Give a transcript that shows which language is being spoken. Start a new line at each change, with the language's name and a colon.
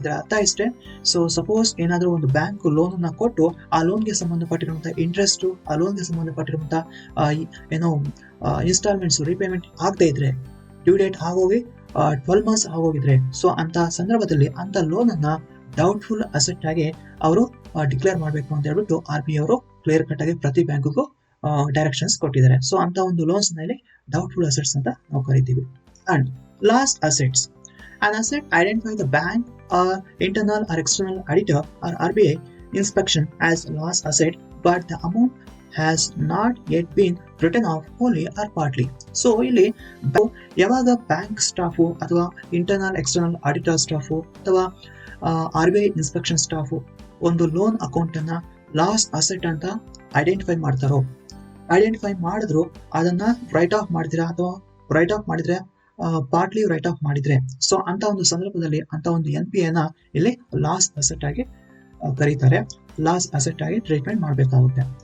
Kannada: ಇದರ ಅರ್ಥ ಇಷ್ಟೇ, ಸೊ ಸಪೋಸ್ ಏನಾದರೂ ಒಂದು ಬ್ಯಾಂಕ್ ಲೋನ್ ಅನ್ನ ಕೊಟ್ಟು ಆ ಲೋನ್ಗೆ ಸಂಬಂಧಪಟ್ಟಿರುವಂತಹ ಇಂಟ್ರೆಸ್ಟ್, ಆ ಲೋನ್ಗೆ ಸಂಬಂಧಪಟ್ಟಿರುವಂತಹ ಇನ್ಸ್ಟಾಲ್ಮೆಂಟ್ಸ್ ರೀಪೇಮೆಂಟ್ ಆಗದೆ ಇದ್ರೆ, ಡ್ಯೂ ಡೇಟ್ ಆಗೋಗಿ 12 months ಆಗೋಗಿದ್ರೆ, ಸೊ ಅಂತ ಸಂದರ್ಭದಲ್ಲಿ ಅಂತ ಲೋನ್ ಅನ್ನ ಡೌಟ್ಫುಲ್ ಅಸೆಟ್ ಆಗಿ ಅವರು ಡಿಕ್ಲೇರ್ ಮಾಡಬೇಕು ಅಂತ ಹೇಳ್ಬಿಟ್ಟು RBI ಅವರು ಕ್ಲಿಯರ್ ಕಟ್ ಆಗಿ ಪ್ರತಿ ಬ್ಯಾಂಕ್ಗೂ ಡೈರೆಕ್ಷನ್ಸ್ ಕೊಟ್ಟಿದ್ದಾರೆ. ಸೊ ಅಂತ ಒಂದು ಲೋನ್ಸ್ ನಲ್ಲಿ ಡೌಟ್ಫುಲ್ ಅಸೆಟ್ಸ್ ಅಂತ ನಾವು ಕರಿತೀವಿ.
English: And lost assets. An asset identified the bank or internal or external auditor or RBI inspection as lost asset, but the amount has not yet been written off wholly or partly.
Kannada: So ಇಲ್ಲಿ ಯಾವಾಗ bank staff ಅಥವಾ internal external auditor staff ಅಥವಾ RBI inspection staff ಒಂದು loan account ಅನ್ನ loss asset ಅಂತ identify ಮಾಡ್ತಾರೋ, identify ಮಾಡಿದ್ರು ಅದನ್ನ ರೈಟ್ ಆಫ್ ಮಾಡಿದ್ರೆ ಅಥವಾ ರೈಟ್ ಆಫ್ ಮಾಡಿದ್ರೆ ಪಾರ್ಟ್ಲಿ ರೈಟ್ ಆಫ್ ಮಾಡಿದ್ರೆ, ಸೊ ಅಂತ ಒಂದು ಸಂದರ್ಭದಲ್ಲಿ ಅಂತ ಒಂದು NPA ನ ಇಲ್ಲಿ ಲಾಸ್ ಅಸೆಟ್ ಆಗಿ ಕರೀತಾರೆ, ಲಾಸ್ ಅಸೆಟ್ ಆಗಿ ಟ್ರೀಟ್ಮೆಂಟ್ ಮಾಡಬೇಕಾಗುತ್ತೆ.